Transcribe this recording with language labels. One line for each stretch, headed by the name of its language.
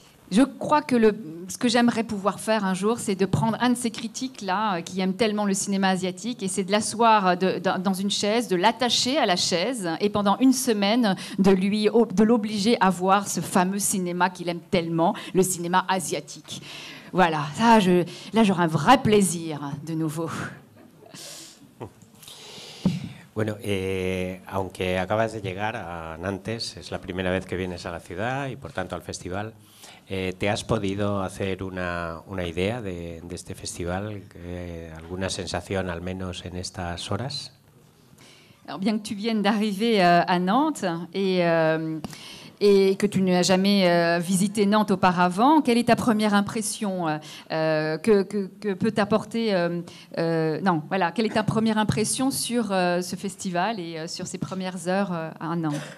French: Je crois que ce que j'aimerais pouvoir faire un jour, c'est de prendre un de ces critiques-là, qui aiment tellement le cinéma asiatique, et c'est de l'asseoir dans une chaise, de l'attacher à la chaise, et pendant une semaine, de l'obliger à voir ce fameux cinéma qu'il aime tellement, le cinéma asiatique. Voilà, là j'aurai un vrai plaisir, de nouveau.
Spanish: Bueno, aunque acabas de llegar a Nantes, es la primera vez que vienes a la ciudad y por tanto al festival, ¿te has podido hacer una idea de este festival? ¿Alguna sensación al menos en estas horas?
French: Alors, bien que tu viennes d'arriver à Nantes et que tu n'as jamais visité Nantes auparavant, quelle est ta première impression que peut t'apporter quelle est ta première impression sur ce festival et sur ces premières heures à Nantes?